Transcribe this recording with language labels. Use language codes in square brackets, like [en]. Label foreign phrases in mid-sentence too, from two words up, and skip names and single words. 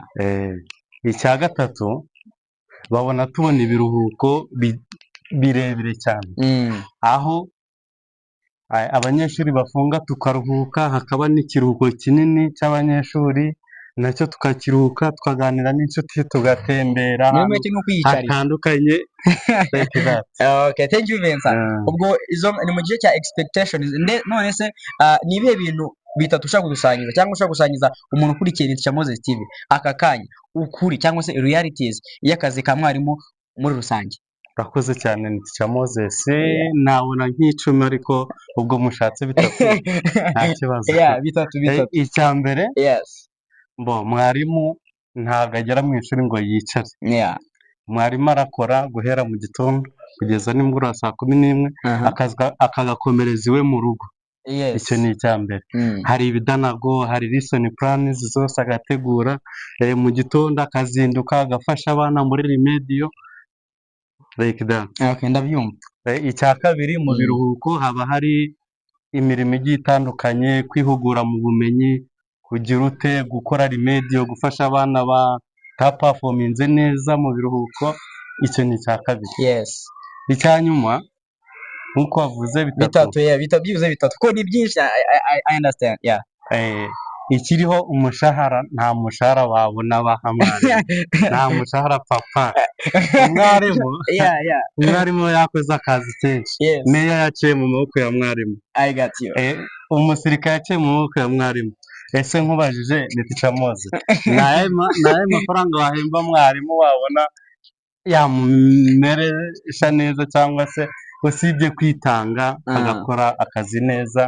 [rw] Icya gatatu babona tubona ibiruhuko birebire cyane. Aho abanyeshuri bafunga tukaruhuka, hakaba n'ikiruhuko kinini cy'abanyeshuri nacyo tukakiruhuka tukaganira n'inshuti tugatembera hatandukanye. [en] Okay, thank you Vincent. [rw] Ubwo izo ni mu gihe cya expectations. None se ni ibihe bintu bitatu ushaka gusangiza cyangwa ushaka gusangiza umuntu ukurikiye Teacher Moses TV aka kanya ukuri cyangwa se realities y'akazi ka mwarimu muri rusange? Murakoze cyane ni Teacher Moses, nabona nk'icumi ariko ubwo mushatse bitatu nta kibazo. Yeah, bitatu. Icya mbere, [en] yes, [rw] mwarimu ntabwo agera mu ishuri ngo yicare. [en] Yeah. [rw] Mwarimu arakora guhera mu gitondo kugeza nimugoroba saa 11 akagakomereza iwe mu rugo. [en] Yes. [rw] Icyo ni icya mbere. Hari ibidanago, hari [en] lesson plans [rw] zose agategura, mu gitondo akazinduka agafasha abana muri remedio [en] like that. [rw] Okay, ndabyumva. Icya kabiri, mu biruhuko haba hari imirimo igiye itandukanye, kwihugura mu bumenyi, kugira ute gukora remedio, gufasha abana bataperforminze neza mu biruhuko. Icyo ni icya kabiri. [en] Yes. [rw] Icya nyuma nkuko wavuze bitatu. Yeah, byibuze bitatu ko ni byinshi. [en] I understand. Yeah. [rw] Ikiriho umushahara, nta mushahara wabona bahamara. Nta mushahara papa. Umwarimu yakoze akazi kenshi. [en] Yes. [rw] Meya yaciye mu maboko ya mwarimu. [en] I got you. [rw] Umusirikare yaciye mu maboko ya mwarimu. Ese nkubajije ni Teacher Moses, naye mafaranga wahemba mwarimu wabona yamumeresha neza cyangwa se usibye kwitanga agakora akazi neza?